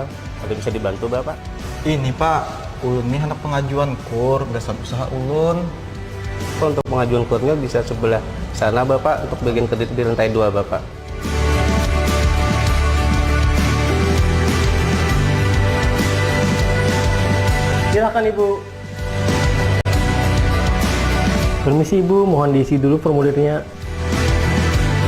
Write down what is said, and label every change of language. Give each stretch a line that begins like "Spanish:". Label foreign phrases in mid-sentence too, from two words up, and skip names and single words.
Indonesian: Ada bisa dibantu Bapak?
Banjar: Ini Pak, ulun nih anak pengajuan kur, berdasar usaha ulun.
Indonesian: Untuk pengajuan kurnya bisa sebelah sana Bapak, untuk bagian kredit di lantai 2 Bapak. Silakan Ibu. Permisi Ibu, mohon diisi dulu formulirnya.